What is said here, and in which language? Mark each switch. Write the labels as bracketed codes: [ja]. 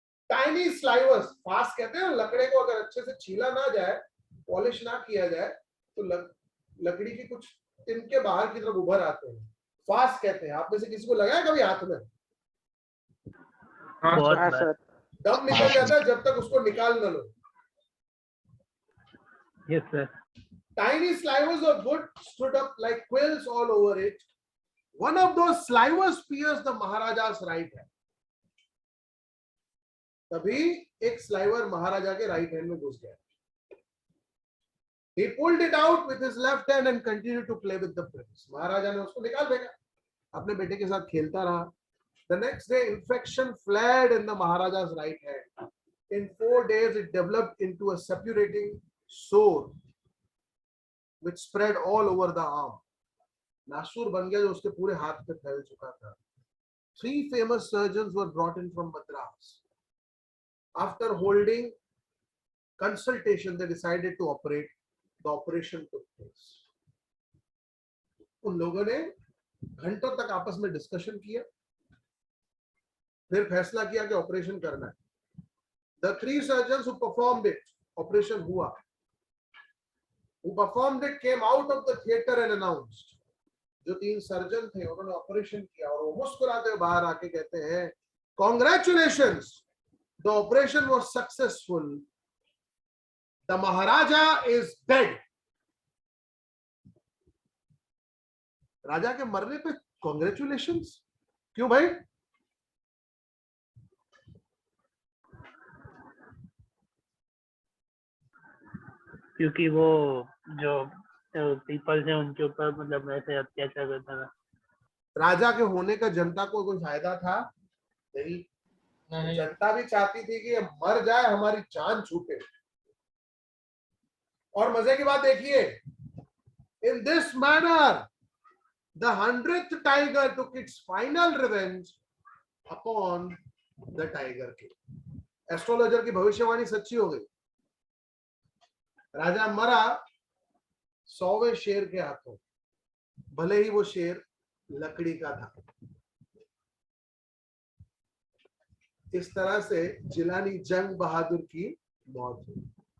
[en] Tiny slivers, [hi] fast कहते हैं लकड़े को अगर अच्छे से छीला ना जाए, पॉलिश ना किया जाए तो लकड़ी की कुछ तिनके बाहर की तरफ उभर आते हैं, फास्ट कहते हैं। आप में से किसी को लगा है कभी हाथ में? बहुत बार। दम निकल जाता है जब तक उसको निकाल न लो। [en] Yes sir. Tiny slivers of wood stood up like quills all over it. One of those slivers pierced the Maharaja's right hand. [hi] तभी एक स्लाइवर महाराजा के राइट हैंड में घुस गया। [en] He pulled it out with his left hand and continued to play with the prince. [hi] महाराजा ने उसको निकाल फेंका, अपने बेटे के साथ खेलता रहा। [en] The next day, infection flared in the Maharaja's right hand. In 4 days, it developed into a suppurating sore, which spread all over the arm. [hi] नासूर बन गया जो उसके पूरे हाथ पे फैल चुका था। [en] 3 famous surgeons were brought in from Madras. After holding consultation, they decided to operate. The operation took place. [hi] उन लोगों ने घंटों तक आपस में डिस्कशन किया, फिर फैसला किया कि ऑपरेशन करना है। [en] The 3 surgeons who performed it, [hi] operation हुआ, [en] who performed it came out of the theater and announced. [hi] जो 3 सर्जन थे उन्होंने ऑपरेशन किया और वो मुस्कुराते हुए बाहर आके कहते हैं, [en] Congratulations, the operation was successful. The Maharaja is dead. [hi] राजा के मरने पे कॉन्ग्रेचुलेशंस क्यों भाई? क्योंकि वो जो पीपल्स है उनके ऊपर मतलब ऐसे अत्याचार करता था। राजा के होने का जनता को कोई फायदा था? नहीं। जनता भी चाहती थी कि ये मर जाए, हमारी जान छूटे। और मजे की बात देखिए, [en] In this manner the 100th tiger took its final revenge upon the tiger king. [hi] Astrologer की भविष्यवाणी सच्ची हो गई। राजा मरा 100वें शेर के हाथों, भले ही वो शेर लकड़ी का था। इस तरह से जिलानी जंग बहादुर की मौत हुई।